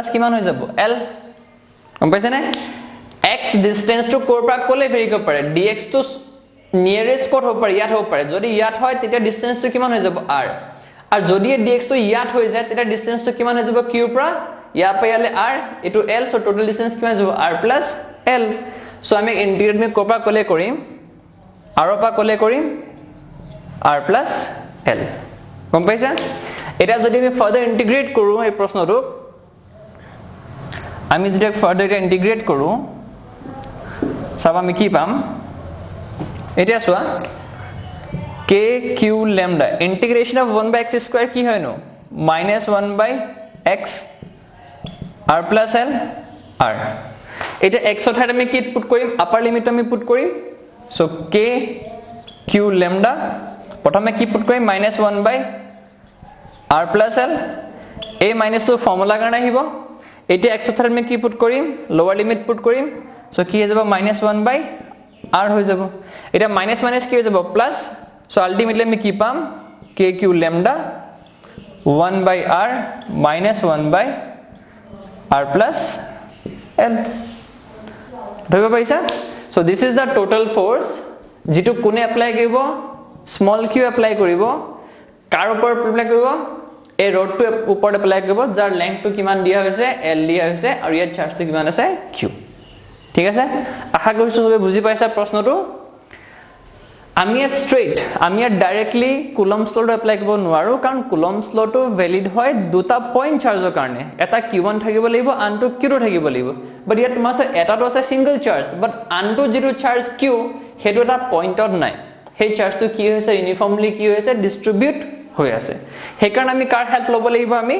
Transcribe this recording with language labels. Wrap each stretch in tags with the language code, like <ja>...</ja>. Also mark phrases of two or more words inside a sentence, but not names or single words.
<as>কিমান হৈ যাব l গম পাইছে নে x ডিসটেন্সটো ক'ৰ পৰা ক'লে ভেৰি কৰিব পাৰে dx টো নিয়াৰেষ্ট ক'ত হ'ব পাৰে ইয়াত হ'ব পাৰে যদি ইয়াত হয় তেতিয়া ডিসটেন্সটো কিমান হৈ যাব r আৰু যদি dx টো ইয়াত হৈ যায় তেতিয়া ডিসটেন্সটো কিমান হৈ যাব q পৰা ইয়াৰ পৰা ইয়ালে r এটো l</as> <en>so total distance</en> <as>কিমান যাব</as> <en>r plus l</en> <as>সো আমি ইন্টিগ্ৰেট আমি ক'ৰ পৰা ক'লে কৰিম r পৰা ক'লে কৰিম</as> <en>r plus l</en> <as>গম পাইছা এটা যদি আমি</as> <en>further integrate</en> <as>কৰো এই প্ৰশ্নটো আমি যদি</as> <en>further integrate</en> <as>কৰো সব আমি কি পাম এটা সোয়া</as> <en>k q lambda integration of 1 by x square</en> <as>কি হয় নো</as> <en>-1 by x r plus l r</en> <as>এটা x অর ঠাইত আমি কি পুট কৰিম</as> <en>upper limit</en> <as>আমি পুট কৰিম</as> <en>so k q lambda</en> <as>প্ৰথমে কি পুট কৰিম -1 by</as> <en>r plus l a minus</en> <as>টো ফৰ্মুলা কাৰণে আহিব এটা x অর ঠাইত আমি কি পুট কৰিম</as> <en>lower limit</en> <as>পুট কৰিম সো কি হৈ যাব</as> <en>-1 by r</en> <as>হৈ যাব এটা</as> <en>minus minus</en> <as>কি হৈ যাব প্লাস</as> <en>so ultimately</en> <as>আমি কি পাম</as> <en>k q lambda 1 by r minus 1 by r plus l</en> <as>ধৰিব পাইছা</as> <en>so this is the total force</en> <as>যেটো কোনে এপ্লাই কৰিব</as> <en>small q</en> <as>এপ্লাই কৰিব কাৰ ওপৰত এপ্লাই কৰিব এই ৰডটো ওপৰত এপ্লাই কৰিব যাৰ লেংথটো কিমান দিয়া হৈছে l দিয়া হৈছে আৰু ইয়াৰ চাৰ্জটো কিমান আছে q ঠিক আছে আশা কৰিছো সবে বুজি পাইছা প্ৰশ্নটো আমি</as> <en>at straight</en> <as>আমি ডাইৰেক্টলি কুলম্বস লটো এপ্লাই কৰিব নোৱাৰো কাৰণ কুলম্বস লটো ভ্যালিড হয় দুটা পইণ্ট চাৰ্জৰ কাৰণে এটা q1 থাকিব লাগিব আনটো q2 থাকিব লাগিব বাট ইয়াত তোমাৰ এটাটো আছে</as> <en>single charge but</en> <as>আনটো যেটো চাৰ্জ q হেটো এটা পইণ্টত নাই সেই চাৰ্জটো কি হৈছে ইউনিফৰ্মলি কি হৈছে ডিস্ট্ৰিবিউট হৈ আছে হেকাৰণে আমি কাৰ হেল্প ল'ব লাগিব</as>